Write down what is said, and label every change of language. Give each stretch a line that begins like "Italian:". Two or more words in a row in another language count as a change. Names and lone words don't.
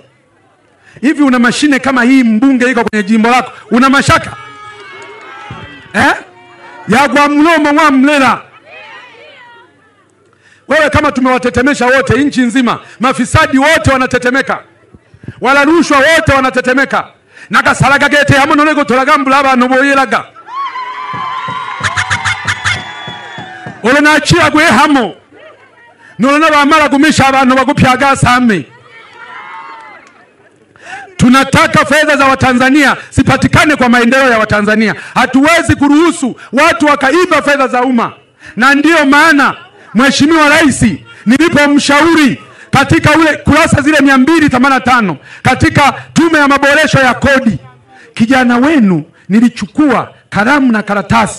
Swahili: Hivi una mashine kama hii, mbunge iko kwenye jimbo lako, una mashaka ya kwa mlomo mwa mlela? Wewe kama tumewatetemesha wote nchi nzima, mafisadi wote wanatetemeka, wala rushwa wote wanatetemeka,
Sukuma: nakasalaga gete hamwe nolego tolagambula abantu boyelaga olona achira gwe hamo nolona bamala kumisha abantu bagupyaga same.
Swahili: Tunataka fedha za Watanzania sipatikane kwa maendeleo ya Watanzania. Hatuwezi kuruhusu watu wakaiba fedha za umma, na ndiyo maana Mheshimiwa Rais nilipomshauri katika ule kurasa zile 285 katika tume ya maboresho ya kodi, kijana wenu nilichukua kalamu na karatasi.